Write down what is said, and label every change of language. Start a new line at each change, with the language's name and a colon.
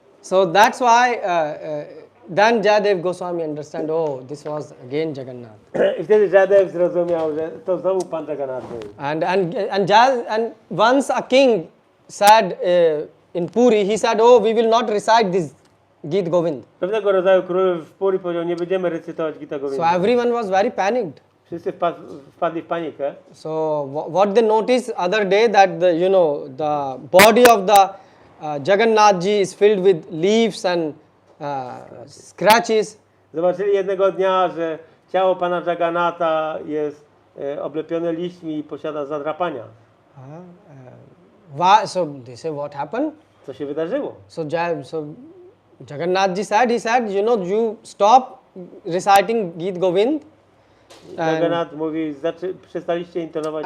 English: So that's why then Jayadev Goswami understand, oh, this was again Jagannath.
Polish: I wtedy Jayadev zrozumiał, że to znowu Pan Jagannath był.
English: And once a king said in Puri, he said, oh, we will not recite this Geet Govind.
Polish: Pewnego rodzaju król w Puri powiedział, nie będziemy recytować Gita
English: So
Polish: Govinda.
English: everyone was very panicked.
Polish: Wszyscy wpadli w panikę.
English: So what they noticed other day that the body of the Jagannathji is filled with leaves and scratches.
Polish: Zobaczyli jednego dnia, że ciało Pana Jagannatha jest oblepione liśćmi i posiada zadrapania.
English: So they say, what happened?
Polish: Co się wydarzyło?
English: So Jagannathji said, you stop reciting Geet Govind.
Polish: Jagannath mówi, przestaliście intonować